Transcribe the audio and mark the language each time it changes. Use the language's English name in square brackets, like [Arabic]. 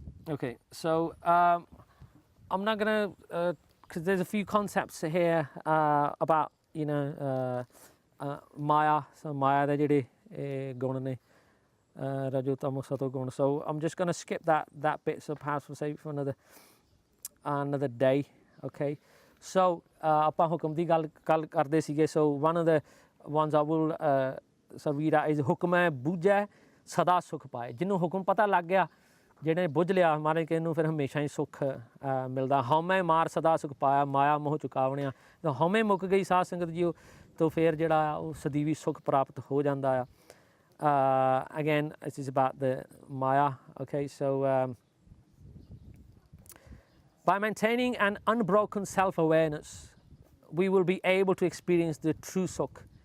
[English] Okay, so I'm not going to, because there's a few concepts here about, you know, Maya. [Punjabi] So Maya da jede gun ne, Rajo Tamo Sato gun. [English] So I'm just going to skip that bit. So perhaps we'll save it for another day. Okay. [Punjabi] So ਆਪਾਂ ਹੁਕਮ ਦੀ ਗੱਲ ਕਰਦੇ ਸੀਗੇ. [English] So one of the ones I will read out is [Punjabi] ਹੁਕਮ ਹੈ ਬੂਝੈ ਸਦਾ ਸੁਖ ਪਾਏ. ਜਿਹਨੂੰ ਹੁਕਮ ਪਤਾ ਲੱਗ ਗਿਆ, ਜਿਹੜੇ ਬੁੱਝ ਲਿਆ ਮਾਰੇ ਕਿ ਇਹਨੂੰ ਫਿਰ ਹਮੇਸ਼ਾ ਹੀ ਸੁੱਖ ਮਿਲਦਾ. ਹਉਮੈ ਮਾਰ ਸਦਾ ਸੁਖ ਪਾਇਆ, ਮਾਇਆ ਮੋਹ ਚੁਕਾਵਣਿਆ. ਜਦੋਂ ਹਉਮੈ ਮੁੱਕ ਗਈ ਸਾਧ ਸੰਗਤ ਜੀ ਤਾਂ ਫਿਰ ਜਿਹੜਾ ਉਹ ਸਦੀਵੀ ਸੁਖ ਪ੍ਰਾਪਤ ਹੋ ਜਾਂਦਾ ਆ. [English] Again, this is about the Maya. Okay, so by maintaining an unbroken self-awareness, we will be able to experience the true Sukh.